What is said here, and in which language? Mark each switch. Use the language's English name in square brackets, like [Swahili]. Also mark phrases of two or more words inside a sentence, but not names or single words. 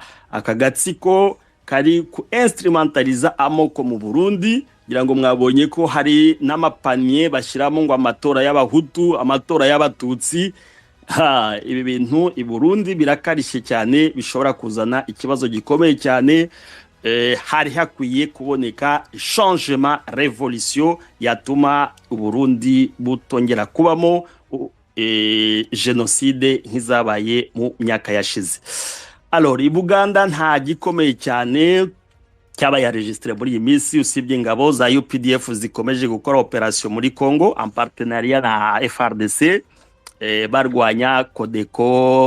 [Kinyarwanda] Aka gatsiko kari ku instrumentaliza amoko mu Burundi, kugira ngo mwabonye ko hari n'amapanier bashyiramo ngo amatora y'abahutu, amatora y'abatutsi. Ibi bintu i Burundi birakarishe cyane, bishobora kuzana ikibazo gikomeye cyane. Hari hakwiye kuboneka [French] changement, révolution [Kinyarwanda] yatuma u Burundi butongera kubamo genocide nk'izabaye mu myaka yashize. Alors i Buganda nta gikomeye cyane cyabaye enregistré muri iyi minsi, usibye ingabo za UPDF zikomeje gukora operation muri Congo [French] en partenariat [Kinyarwanda] na FARDC, barwanya Codeco.